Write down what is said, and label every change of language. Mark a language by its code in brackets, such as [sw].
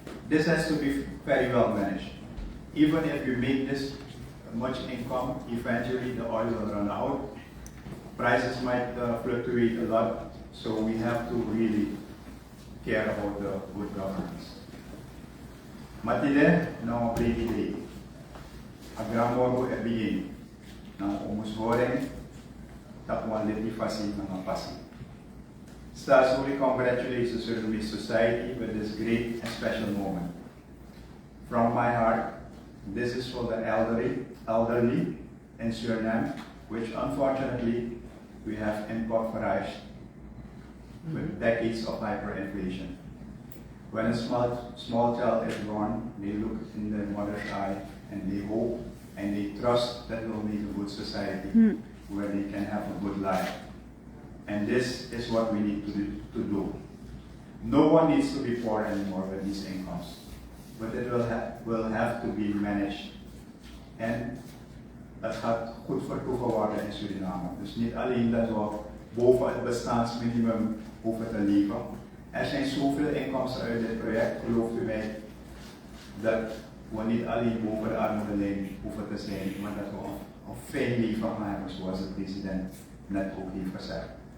[en] This has to be very well managed. Even if you make this much income, eventually the oil will run out. Prices might fluctuate a lot, so we have to really care about the good governance. Matile, no day. Agramoru ebigay ng umusboring tapuan litifasi ng pasi. Stazuli congratulates the Surinamese society with this great and special moment. From my heart, this is for the elderly in Suriname, which unfortunately we have impoverished with decades of hyperinflation. When a small child is born, they look in their mother's eye and they hope and they trust that we'll make a good society where they can have a good life. And this is what we need to do. No one needs to be poor anymore with these incomes, but it will have to be managed. [nl] En dat gaat goed vertoeven worden in Suriname. Dus niet alleen dat we boven het bestaansminimum hoeven te leven. Er zijn zoveel inkomsten uit dit project, gelooft u mij, dat we niet alleen boven de armoedelijn hoeven te zijn, maar dat we een fijn leven gaan hebben, zoals de president net ook heeft gezegd.